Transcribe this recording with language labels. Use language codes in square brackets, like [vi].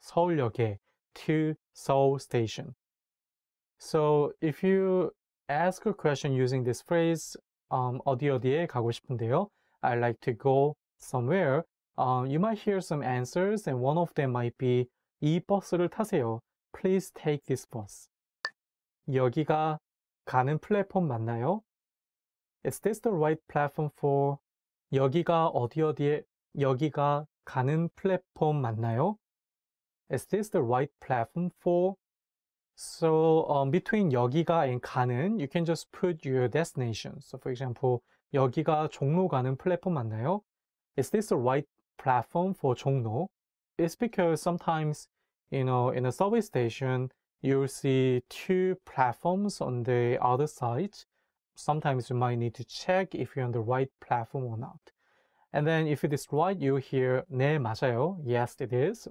[en] 서울역에, to Seoul Station. So if you ask a question using this phrase, [ko] 어디에 가고 싶은데요? [en] I'd like to go somewhere. You might hear some answers, and one of them might be [ko] 이 버스를 타세요. [en] Please take this bus. [ko] 여기가 가는 플랫폼 맞나요? [en] Is this the right platform for? [ko] 여기가 어디에 여기가 가는 플랫폼 맞나요? [en] Is this the right platform for? So between 여기가 and 가는, you can just put your destination. So for example, [ko] 여기가 종로 가는 플랫폼 맞나요? [en] Is this the right platform for 종로? It's because sometimes, you know, in a subway station, you'll see two platforms on the other side. Sometimes you might need to check if you're on the right platform or not. And then if it is right, you hear [ko] 네, 맞아요. [en] Yes, it is.